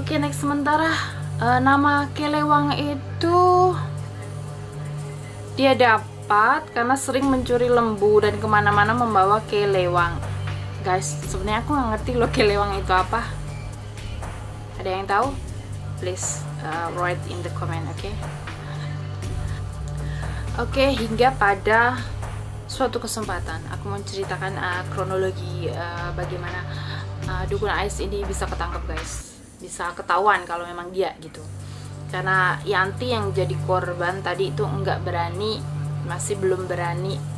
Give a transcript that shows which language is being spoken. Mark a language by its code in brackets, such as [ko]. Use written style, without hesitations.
[id] Sementara nama Kelewang itu dia dapat karena sering mencuri lembu dan kemana-mana membawa kelewang. Guys, sebenarnya aku nggak ngerti loh kelewang itu apa. Ada yang tahu? [en] Please write in the comment, oke? [id] Oke, hingga pada suatu kesempatan aku mau ceritakan kronologi bagaimana dukun AS ini bisa ketangkep guys, bisa ketahuan kalau memang dia gitu. Karena Yanti yang jadi korban tadi itu masih belum berani.